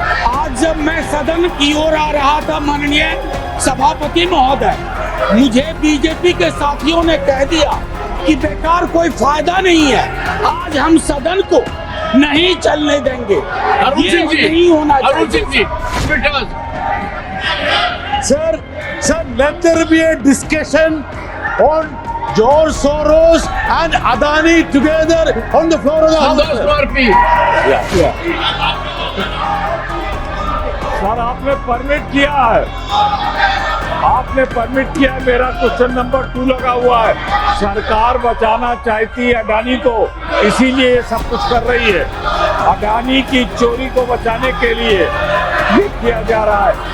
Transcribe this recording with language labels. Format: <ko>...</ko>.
<hi>आज जब मैं सदन की ओर आ रहा था, माननीय सभापति महोदय, मुझे बीजेपी के साथियों ने कह दिया कि बेकार कोई फायदा नहीं है, आज हम सदन को नहीं चलने देंगे। अरुण सिंह जी, नहीं होना Arun Singh ji,</hi> <en>Sir, let there be a discussion on George Soros and Adani together on the floor of the House.</en> <hi>Sir, आपने परमिट किया है, मेरा क्वेश्चन नंबर 2 लगा हुआ है। सरकार बचाना चाहती है अडानी को, इसीलिए ये सब कुछ कर रही है। अडानी की चोरी को बचाने के लिए ये किया जा रहा है।</hi>